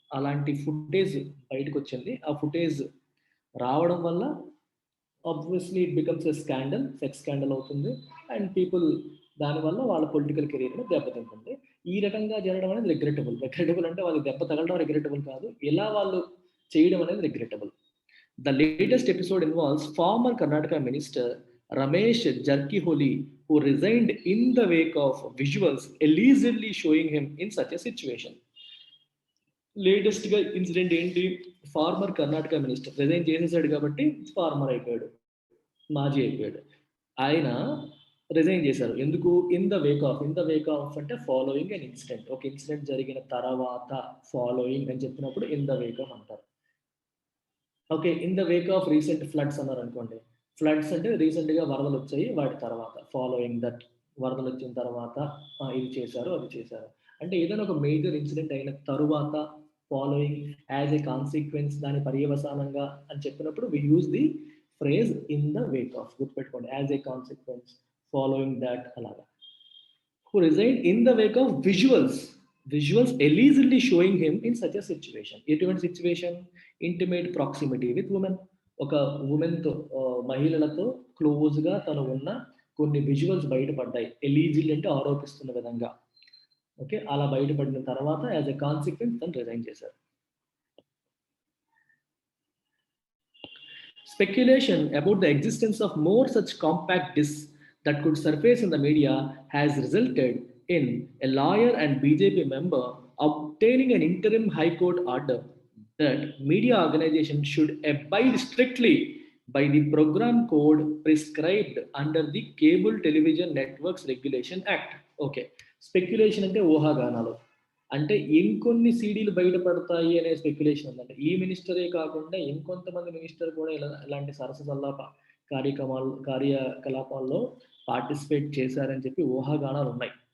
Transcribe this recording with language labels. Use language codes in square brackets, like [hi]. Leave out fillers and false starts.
[te] అలాంటి ఫుటేజ్ బయటకు వచ్చింది. ఆ ఫుటేజ్ రావడం వల్ల [en] obviously it becomes a scandal, sex scandal [te] అవుతుంది. అండ్ పీపుల్ దానివల్ల వాళ్ళ పొలిటికల్ కెరీర్ని దెబ్బతింటుంది. ఈ రకంగా జరగడం అనేది రిగ్రెటబుల్. రిగ్రెటబుల్ అంటే వాళ్ళకి దెబ్బ తగలడం రిగ్రెటబుల్ కాదు. ఇలా వాళ్ళు చేయడం అనేది regrettable. [en] The latest episode involves former Karnataka minister Ramesh Jarkiholi, who resigned in the wake of visuals allegedly showing him in such a situation. [te] Latest గా ఇన్సిడెంట్ ఏంటి? ఫార్మర్ కర్ణాటక మినిస్టర్ రిజైన్ చేసేసాడు కాబట్టి ఫార్మర్ అయిపోయాడు, మాజీ అయిపోయాడు. ఆయన రిజైన్ చేశారు. ఎందుకు? [en] in the wake of [te] అంటే ఫాలోయింగ్ అండ్ ఇన్సిడెంట్. ఒక ఇన్సిడెంట్ జరిగిన తర్వాత ఫాలోయింగ్ అని చెప్పినప్పుడు ఇన్ ద వేక్ ఆఫ్ అంటారు. Okay, [en] in the wake of recent floods [te] అన్నారు అనుకోండి. ఫ్లడ్స్ అంటే రీసెంట్ గా వరదలు వచ్చాయి, వాటి తర్వాత [en] following that, [te] వరదలు వచ్చిన తర్వాత ఇది చేశారు, అది చేశారు. అంటే ఏదైనా ఒక మేజర్ ఇన్సిడెంట్ అయిన తరువాత ఫాలోయింగ్, [en] as a consequence, [te] దాని పర్యవసానంగా అని చెప్పినప్పుడు [en] We use the phrase in the wake of. [te] గుర్తుపెట్టుకోండి, [en] as a consequence, following that, [te] అలాగా. [en] Who resigned in the wake of visuals allegedly showing him in such a situation. [te] ఎటువంటి situation? [en] Intimate proximity with women. [te] ఒక ఉమెన్తో, మహిళలతో క్లోజ్గా తను ఉన్న కొన్ని visuals బయటపడ్డాయి. ఎలీజిల్ అంటే ఆరోపిస్తున్న విధంగా. ఓకే, అలా బయటపడిన తర్వాత [en] as a consequence [te] తను రిజైన్ చేశారు. [en] Speculation about the existence of more such compact discs that could surface in the media has resulted in a lawyer and BJP member obtaining an interim High Court order that media organizations should abide strictly by the program code prescribed under the Cable Television Networks Regulation Act. Okay, speculation [te] అంటే ఊహాగానాలు. అంటే ఇంకొన్ని సీడీలు బయటపడతాయి అనే speculation ఉందంటే, ఈ మినిస్టరే కాకుండా ఇంకొంతమంది మినిస్టర్ కూడా ఇలాంటి సరసల్లాప కార్యకలాపాల్లో పార్టిసిపేట్ చేశారని చెప్పి ఊహాగానాలు ఉన్నాయి.